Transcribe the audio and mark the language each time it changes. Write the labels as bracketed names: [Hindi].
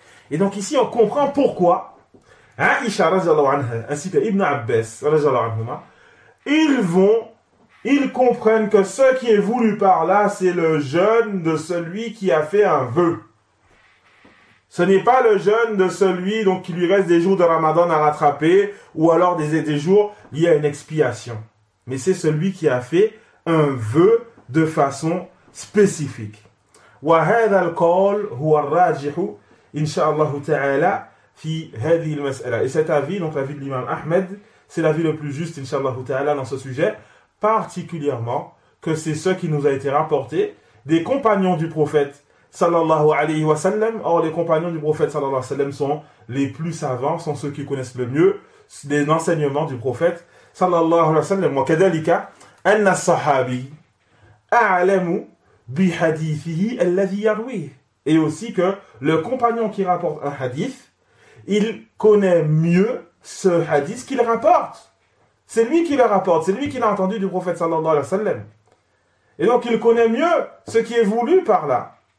[French] Et donc ici on comprend pourquoi Aïcha radhiyallahu anha ainsi que Ibn Abbas radhiyallahu anhuma, ils comprennent que ce qui est voulu par là, c'est le jeûne de celui qui a fait un vœu. Ce n'est pas le jeûne de celui donc qui lui reste des jours de Ramadan à rattraper ou alors des jours liés à une expiation. Mais c'est celui qui a fait un vœu de façon spécifique. [Arabic] وهذا القول هو الراجح إن شاء الله تعالى في هذه المسألة. [French] Et cet avis, donc l'avis de l'imam Ahmed, c'est l'avis le plus juste, Inch'Allah ta'ala, dans ce sujet, particulièrement que c'est ce qui nous a été rapporté des compagnons du prophète, sallallahu alayhi wa sallam. Or, les compagnons du prophète, sallallahu alayhi wa sallam, sont les plus savants, sont ceux qui connaissent le mieux les enseignements du prophète, sallallahu alayhi wa sallam. [Arabic] وكذلك أن الصحابي أعلم بحديثه الذي يرويه. [French] Et aussi que le compagnon qui rapporte un hadith, il connaît mieux ce hadith qu'il rapporte. C'est lui qui le rapporte, c'est lui qui l'a entendu du prophète sallallahu alayhi wa sallam. Et donc il connaît mieux ce qui est voulu par là.